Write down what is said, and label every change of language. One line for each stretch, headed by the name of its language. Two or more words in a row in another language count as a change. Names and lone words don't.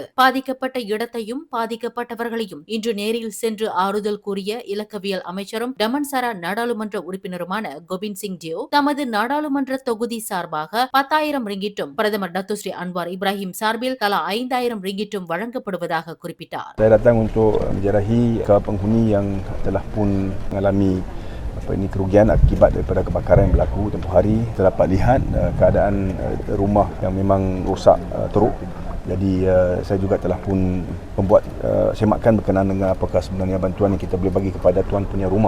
Tamil: பாதிக்கப்பட்ட இடத்தையும் பாதிக்கப்பட்டவர்களையும் இன்று நேரில் சென்று ஆறுதல் கூறிய இலக்கவியல் அமைச்சரும் டமன்சாரா நாடாளுமன்ற உறுப்பினருமான கோபிந்த் சிங் டியோ தமது நாடாளுமன்ற தொகுதி சார்பாக 10,000 ரிங்கிட்டும் பிரதமர் டத்துஸ்ரீ அன்வார் இப்ராஹிம் சார்பில் தலா 5,000 ரிங்கிட்டும் வழங்கப்படுவதாக குறிப்பிட்டார்.
Malay: Saya datang untuk menjarahi ke penghuni yang telah pun mengalami kerugian akibat daripada kebakaran yang berlaku tempoh hari. Kita dapat lihat keadaan rumah yang memang rosak teruk. Jadi saya juga telah pun membuat semakan berkenaan dengan apakah sebenarnya bantuan yang kita boleh bagi kepada tuan punya rumah.